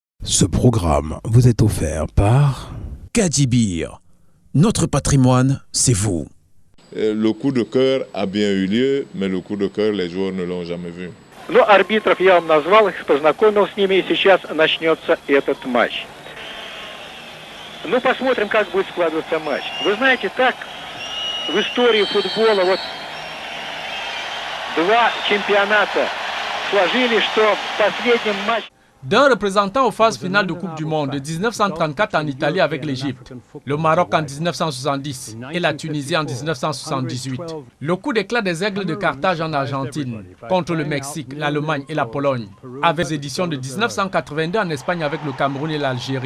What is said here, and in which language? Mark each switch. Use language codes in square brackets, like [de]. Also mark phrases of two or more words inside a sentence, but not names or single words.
[fr] Ce programme vous est offert par Kadibir. Notre patrimoine, c'est vous. Le coup de cœur a bien eu lieu, mais le coup de cœur, les joueurs ne l'ont jamais vu. [ru] Но арбитров я вам назвал, их познакомил с ними, и сейчас начнется этот матч. Ну, посмотрим, как будет складываться матч. Вы знаете, так в истории футбола вот два чемпионата сложились, что в последнем матче... [fr] D'un représentant aux phases finales de Coupe du Monde de 1934 en Italie avec l'Égypte, le Maroc en 1970 et la Tunisie en 1978. Le coup d'éclat des Aigles de Carthage en Argentine contre le Mexique, l'Allemagne et la Pologne avait éditions de 1982 en Espagne avec le Cameroun et l'Algérie.